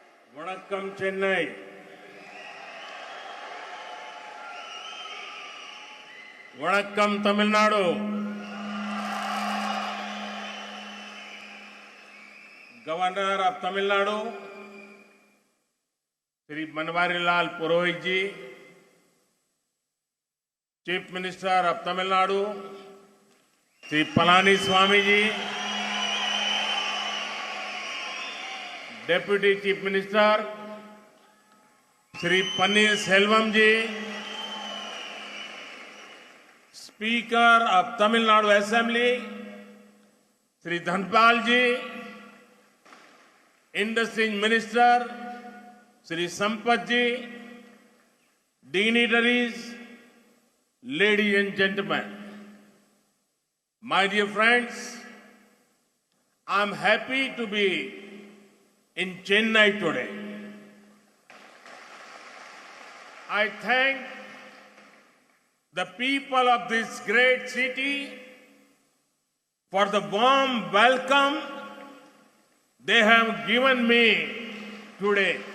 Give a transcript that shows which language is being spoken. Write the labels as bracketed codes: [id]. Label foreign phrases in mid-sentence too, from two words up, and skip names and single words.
[ta] வணக்கம் சென்னை. வணக்கம் தமிழ்நாடு. [en] Governor of Tamil Nadu Shri Banwarilal Purohit ji, Chief Minister of Tamil Nadu Shri Palaniswami ji, Deputy Chief Minister Shri Panneerselvam ji, Speaker of Tamil Nadu Assembly Shri Dhanapal ji, Industry Minister Shri Sampath ji, dignitaries, ladies and gentlemen, my dear friends, I am happy to be in Chennai today. I thank the people of this great city for the warm welcome they have given me today.